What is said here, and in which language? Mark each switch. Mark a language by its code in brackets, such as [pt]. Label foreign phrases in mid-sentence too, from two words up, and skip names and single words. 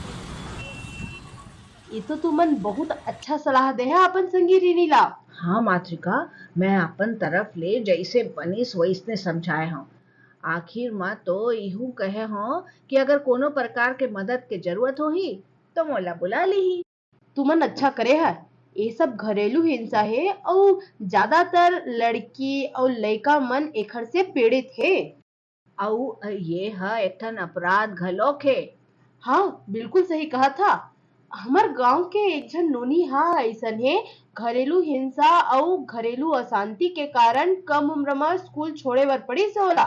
[hne] ये तो तुमन बहुत अच्छा सलाह दे है अपन संगी रीनी ला। हाँ मातृका, मैं अपन तरफ ले जैसे बनिस वैसने समझाए हूँ। आखिर में तो यहू कहे हूँ कि अगर कोनो प्रकार के मदद के जरूरत होही तो मोला बुला ली। तुमन अच्छा करे है। ये सब घरेलू हिंसा है और ज्यादातर लड़की और लड़का मन एखर से पीड़ित है। और ये है एक ठन अपराध घलोक है। हाँ, बिल्कुल सही कहा था। हमार गांव के एक जन नोनी ऐसन है, घरेलू हिंसा और घरेलू अशांति के कारण कम उम्र में स्कूल छोड़े बर पड़ी से होला।